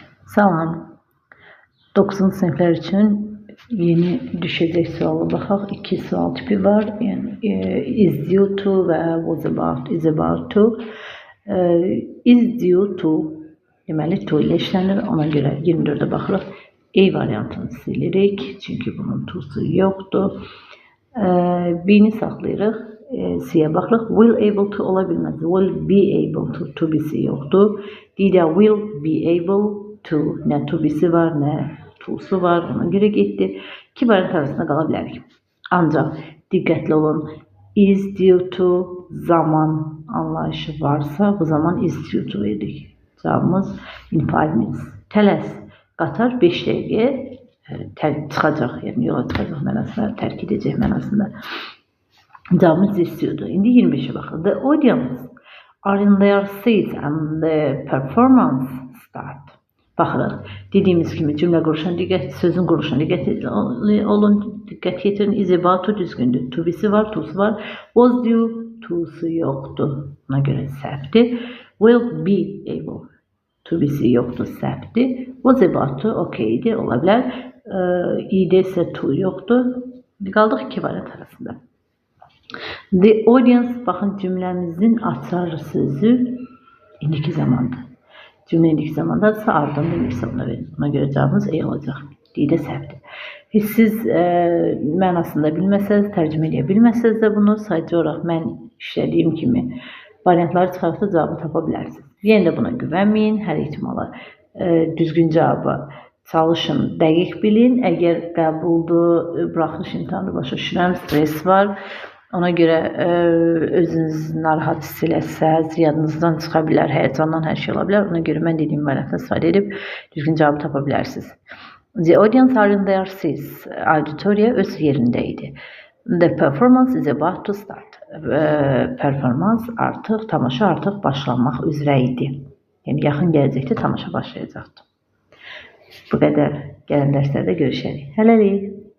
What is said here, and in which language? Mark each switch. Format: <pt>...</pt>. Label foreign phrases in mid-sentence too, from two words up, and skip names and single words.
<az>Salam. 9.</az> <tr>sınıflar için yeni düşecek</tr> <az>suala baxaq. İki sual tipi var. Yəni</az> <en>is due to</en> <az>və</az> <en>was about, is about to. Is due to</en> <az>deməli to ilə işlənir. Ona görə 24-də baxırıq. A variantını silirik. Çünki bunun to'su yoxdur. B-ni saxlayırıq. C-yə baxırıq.</az> <en>Will able to</en> <az>ola bilməz.</az> <en>Will be able to</en> <az>b'si yoxdur.</az> <en>D-də will be able to,</en> <az>nə to b'si var, nə to'su var. Ona görə getdi. İki variant arasında qala bilərik. Ancaq diqqətli olun.</az> <en>Is due to</en> <az>zaman anlayışı varsa, bu zaman</az> <en>is due to</en> <az>edik.</az> <en>Cavabımız in 5 minutes.</en> <az>Tələs. Qatar 5 dəqiqə çıxacaq, yəni yola çıxacaq mənasında, tərk edəcək mənasında. Cavabımız</az> <en>is due to.</en> <az>İndi 25'e baxın.</az> <en>The audience are in their seats and the performance start.</en> <az>Baxırıq. Dediyimiz kimi cümlə quruluşuna diqqət, sözün quruluşuna diqqət olun, diqqət yetirin.</az> <en>Is about to</en> <az>düzgündür. To b'si var, to'su var.</az> <en>Was due,</en> <az>to'su yoxdur. Ona görə səhvdir.</az> <en>Will be able.</en> <az>To b'si yoxdur, səhvdir.</az> <en>Was about to,</en> <az>okeydir, ola bilər. İ'də isə to yoxdur. Qaldıq iki variant arasında.</az> <en>The audience,</en> <az>baxın cümləmizin açar sözü indiki zamandır. Cümlə indiki zamandadırsa ardından demirsə ona verin. Ona görə cavabımız E olacaq. D-də səhvdir. Siz mənasında bilməsəz, tərcümə edə bilməsəz də bunu sadəcə olaraq mən işlədiyim kimi variantları çıxarıb da cavabı tapa bilərsiniz. Yenə də buna güvənməyin. Hər ehtimala düzgün cavabı çalışın, dəqiq bilin. Əgər qəbuldur, buraxılış imtahanı başa düşürəm, stres var. Ona görə özünüz narahat hiss eləsəz, yadınızdan çıxa bilər, həyəcandan hər şey ola bilər. Ona görə mən dediyim variantdan istifadə edib düzgün cavabı tapa bilərsiniz.</az> <en>The audience are in their seats.</en> <az>Auditoriya öz yerində idi.</az> <en>The performance is about to start.</en> <az>Performans artıq, tamaşa artıq başlanmaq üzrə idi. Yəni yaxın gələcəkdə tamaşa başlayacaqdı. Bu qədər. Gələn dərslərdə görüşərik. Hələlik.</az>